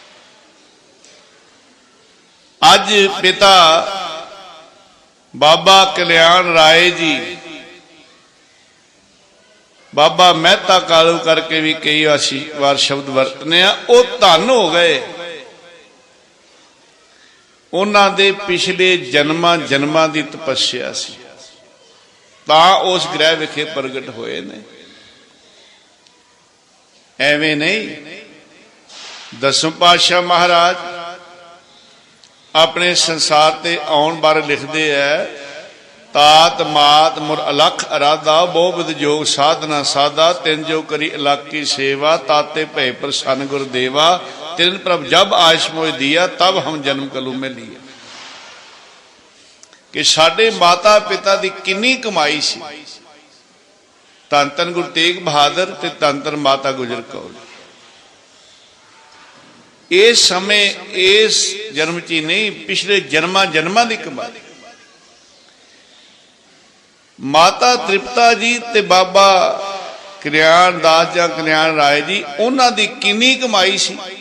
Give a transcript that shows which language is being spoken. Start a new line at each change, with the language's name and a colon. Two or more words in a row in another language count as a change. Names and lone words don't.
Punjabi: ਅੱਜ ਪਿਤਾ ਬਾਬਾ ਕਲਿਆਣ ਰਾਇ ਜੀ, ਬਾਬਾ ਮਹਿਤਾ ਕਾਲੂ ਕਰਕੇ ਭੀ ਕਈ ਬਾਰ ਸ਼ਬਦ ਵਰਤਨੇ ਵੋ ਧੰਨ ਹੋ ਗਏ। ਉਨ੍ਹਾਂ ਦੇ ਪਿਛਲੇ ਜਨਮਾਂ ਜਨਮਾਂ ਦੀ ਤਪੱਸਿਆ ਸੀ ਤਾਂ ਉਸ ਗ੍ਰਹਿ ਵਿਖੇ ਪ੍ਰਗਟ ਹੋਏ ਨੇ। ਏਵੇਂ ਨਹੀਂ। ਦਸਵੇਂ ਪਾਤਸ਼ਾਹ ਮਹਾਰਾਜ ਅਪਣੇ ਸੰਸਾਰ ਤੇ ਆਉਣ ਬਾਰੇ ਲਿਖਤੇ ਹੈਂ,
Braj: तात मात मुर अलख अराधा बहु विध जोग साधना साधा तिन जो करी अलख की सेवा ताते भय प्रसन्न गुरुदेवा तिन प्रभ जब आयस मोह दिया तब हम जन्म कलू में लिया।
Punjabi: ਕਿ ਸਾਡੇ ਮਾਤਾ ਪਿਤਾ ਦੀ ਕਿੰਨੀ ਕਮਾਈ ਸੀ। ਧੰਨ ਧੰਨ ਗੁਰੂ ਤੇਗ ਬਹਾਦਰ ਤੇ ਧੰਨ ਧੰਨ ਮਾਤਾ ਗੁਜਰ ਕੌਰ। ਇਸ ਸਮੇਂ ਇਸ ਜਨਮ ਚੀ ਨਹੀਂ, ਪਿਛਲੇ ਜਨਮਾਂ ਜਨਮਾਂ ਦੀ ਕਮਾਈ। ਮਾਤਾ ਤ੍ਰਿਪਤਾ ਜੀ ਤੇ ਬਾਬਾ ਕਲਿਆਣ ਦਾਸ ਜਾਂ ਕਲਿਆਣ ਰਾਇ ਜੀ ਉਨ੍ਹਾਂ ਦੀ ਕਿੰਨੀ ਕਮਾਈ ਸੀ।